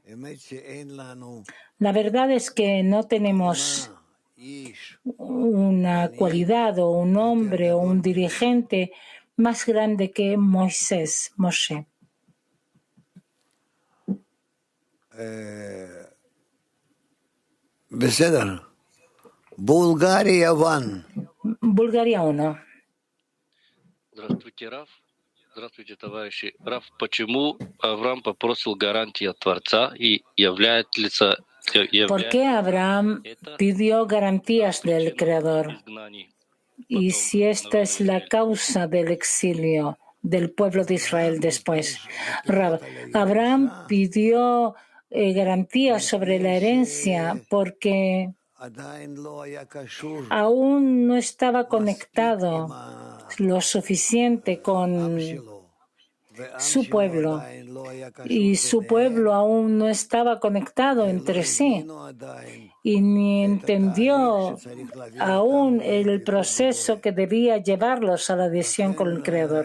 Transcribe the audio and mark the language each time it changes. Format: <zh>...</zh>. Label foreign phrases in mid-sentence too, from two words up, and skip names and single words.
<es>La verdad es que no tenemos una cualidad o un hombre o un dirigente más grande que Moisés, Moshe. Bulgaria 1. Bulgaria 1.</es> <ru>Здравствуйте, Раф. Здравствуйте, товарищи. Раф, почему Авраам попросил гарантии от Творца и является...</ru> <es>¿Por qué Abraham pidió garantías del Creador? Y si esta es la causa del exilio del pueblo de Israel después. Abraham pidió garantías sobre la herencia porque aún no estaba conectado lo suficiente con su pueblo, y su pueblo aún no estaba conectado entre sí y ni entendió aún el proceso que debía llevarlos a la adhesión con el Creador.</es>